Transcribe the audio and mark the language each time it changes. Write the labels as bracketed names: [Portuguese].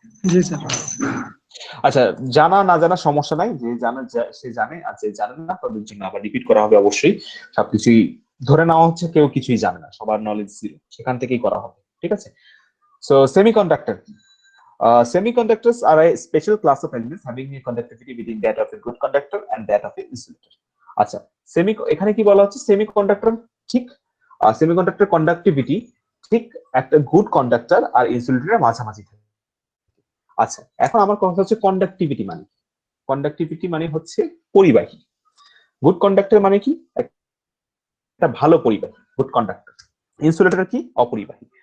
[Bangla] জি sir. আচ্ছা, জানা না জানা সমস্যা নাই, যে জানে সে জানে, আর যে জানে না তাদের জন্য আবার রিপিট করা হবে অবশ্যই। সবকিছুই ধরে নেওয়া হচ্ছে কেউ কিছুই জানে না, সবার নলেজ জিরো, সেখান থেকেই করা হবে, ঠিক আছে? সো সেমিকন্ডাক্টর কি? [English] Semiconductors are a special class of elements having a conductivity between that of a good conductor and that of a insulator. [Bangla] আচ্ছা, এখানে কি বলা হচ্ছে? সেমিকন্ডাক্টর ঠিক, সেমিকন্ডাক্টর কন্ডাক্টিভিটি ঠিক একটা গুড কন্ডাক্টর আর ইনসুলেটরের মাঝামাঝি থাকে। আচ্ছা, এখন আমার কথা হচ্ছে কন্ডাক্টিভিটি মানে, কন্ডাক্টিভিটি মানে হচ্ছে পরিবাহী। গুড কন্ডাক্টর মানে কি? একটা ভালো পরিবাহী, গুড কন্ডাক্টর। ইনসুলেটর কি? অপরিবাহী।